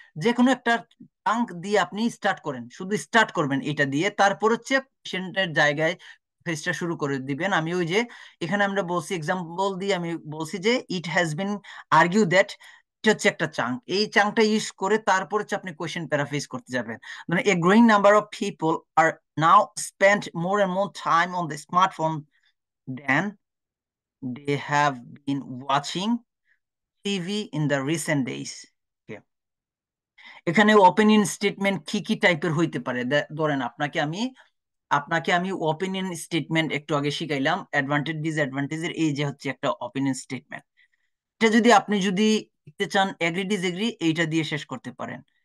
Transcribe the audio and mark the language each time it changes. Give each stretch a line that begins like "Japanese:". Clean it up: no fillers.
Bangla: যে কোনো একটা চাঙ্ক দিয়ে আপনি স্টার্ট করেন, শুধু স্টার্ট করবেন এটা দিয়ে, তারপর হচ্ছে কোশ্চেনের জায়গায় ফেসটা শুরু করে দিবেন। আমি ওই যে এখানে আমরা বলছি এক্সাম্পল দিয়ে আমি বলছি যে
English: it has been argue that,
Bangla: এটা হচ্ছে একটা চাঙ্ক, এই চাঙ্কটা ইউজ করে তারপর হচ্ছে আপনি কোশ্চেন প্যারাফ্রেজ করতে যাবেন। মানে
English: a growing number of people are now spend more and more time on the smartphone than they have been watching TV in the recent days. Okay.
Bangla: এখানে ওপিনিয়ন স্টেটমেন্ট কি কি টাইপের হইতে পারে ধরেন আপনাকে আমি ওপিনিয়ন স্টেটমেন্ট একটু আগে শিখাইলাম, অ্যাডভান্টেজ ডিসঅ্যাডভান্টেজের এই যে হচ্ছে একটা ওপিনিয়ন স্টেটমেন্ট। এটা যদি আপনি যদি লিখতে চান এগ্রি ডিসএগ্রি এইটা দিয়ে শেষ করতে পারেন।